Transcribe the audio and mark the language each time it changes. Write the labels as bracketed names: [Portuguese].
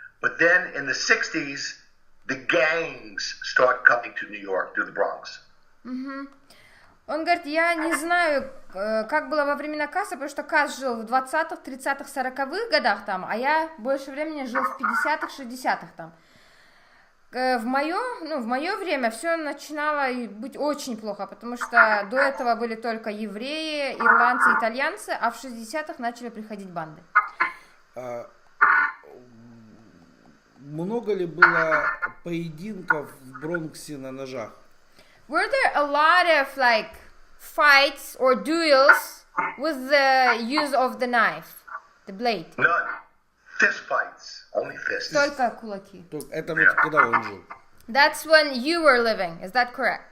[English] But then in the 60s, the gangs start coming to New York, to the Bronx. [Russian] Он говорит, я не знаю, как было во времена Каса, потому что Кас жил в 20-х, 30-х, 40-х годах там, а я больше времени жил в 50-х, 60-х там. В мое время все начинало быть очень плохо, потому что до этого были только евреи, ирландцы, итальянцы, а в 60-х начали приходить банды. Много ли было поединков в Бронксе на ножах? [English] Were there a lot of like fights or duels with the use of the knife, the blade? None. Fist fights. Only fists. [Russian] Только кулаки. Это вот когда он жил. [English] That's when you were living, is that correct?